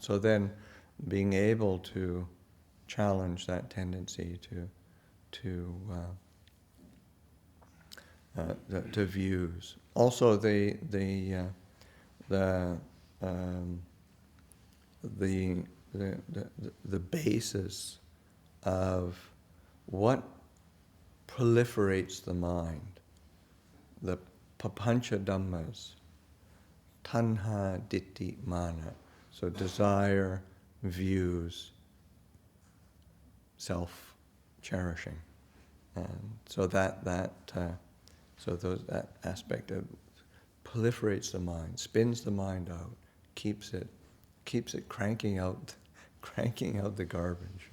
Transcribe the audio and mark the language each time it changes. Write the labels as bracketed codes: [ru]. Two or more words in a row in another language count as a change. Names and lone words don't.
[en] So then, being able to challenge that tendency to views. Also, the basis of what proliferates the mind, the [pi] papancha dhammas, tanha, ditthi, mana. [en] So desire, views, self-cherishing, and so that aspect of proliferates the mind, spins the mind out, keeps it cranking out the garbage.